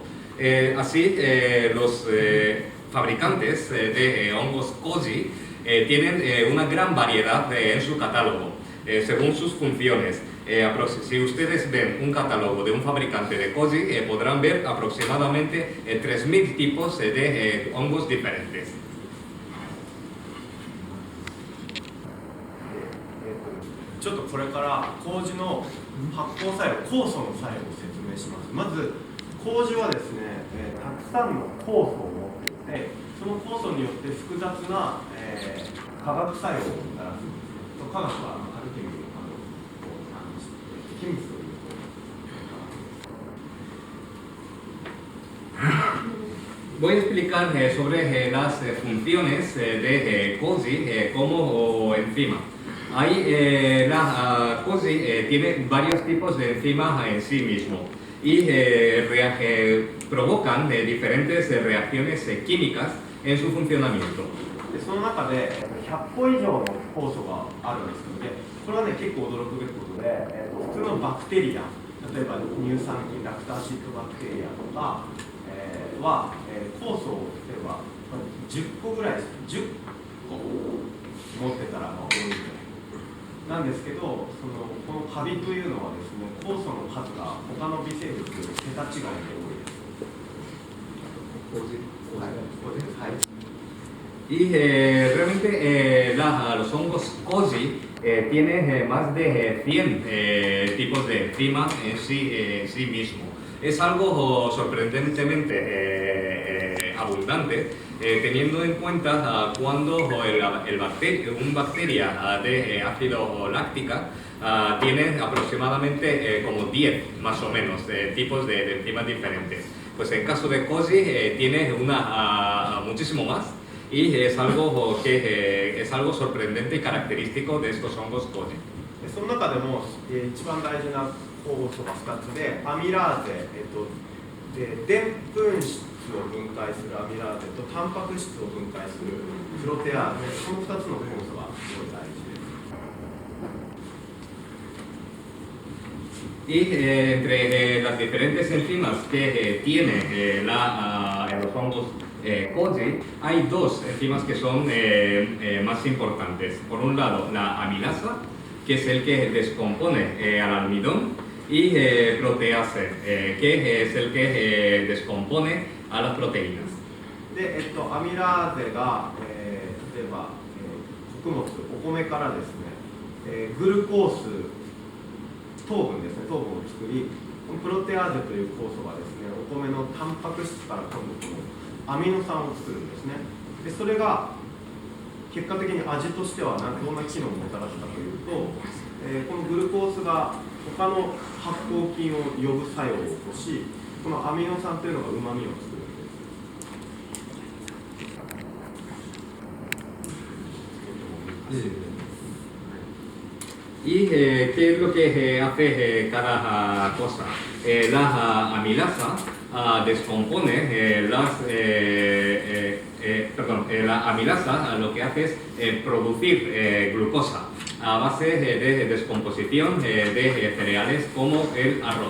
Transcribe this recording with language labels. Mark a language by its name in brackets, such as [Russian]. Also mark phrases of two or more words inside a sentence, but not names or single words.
[Spanish] Así, los fabricantes de hongos Koji tienen una gran variedad en su catálogo, según sus funciones. Si ustedes ven un catálogo de un fabricante de Koji, podrán ver aproximadamente 3000 tipos de hongos diferentes. [Japanese] ちょっとこれから麹の発酵作用、酵素の作用を説明します。まず麹はですね、たくさんの酵素を持っていて、その酵素によって複雑な、化学作用をもたらす。化学はアルケミーの金物という。 [Spanish] Voy a explicar sobre las funciones de Koji como enzima. La Koji tiene varios tipos de enzima en sí mismo y provocan diferentes reacciones químicas en su funcionamiento. [Japanese] でその中で100個以上の酵素があるんですけど、これはね結構驚くべきことで、普通のバクテリア、例えば乳酸菌、 [English] lacto acid bacteria [Japanese] とか、は、酵素を例えば10個ぐらい、10個持ってたら多いぐらいなんですけど、このカビというのはですね、酵素の数が他の微生物より桁違いで多いです。はい。 [Spanish] Y realmente los hongos Koji tienen más de 100 tipos de enzima en sí mismo. Es algo sorprendentemente abundante, teniendo en cuenta cuando un bacteria de ácido láctica tiene aproximadamente como 10 más o menos tipos de enzimas diferentes. Pues en caso de Koji tiene muchísimo más. Y es algo sorprendente y característico de estos hongos Koji. [Japanese] その中でも一番大事な酵素が2つで、アミラーゼ、ででんぷん質を分解するアミラーゼとタンパク質を分解するプロテアーゼ、その2つの酵素がすごい大事です。 [Spanish] Y entre las diferentes enzimas que tiene los hongos Koji, hay dos enzimas que son más importantes. Por un lado, la amilasa, que es el que descompone al almidón, y protease, que es el que descompone a las proteínas. [Japanese] で、アミラーゼが、例えば、穀物、お米からですね、グルコース糖分ですね、糖分を作り、 このプロテアーゼという酵素がですね、お米のタンパク質から今度このアミノ酸を作るんですね。でそれが結果的に味としてはどんな機能をもたらすかというと、このグルコースが他の発酵菌を呼ぶ作用を起こし、このアミノ酸というのがうまみを作るんです。 [Spanish] ¿Y qué es lo que hace cada cosa? La amilasa descompone la amilasa lo que hace es producir glucosa a base de descomposición de cereales como el arroz.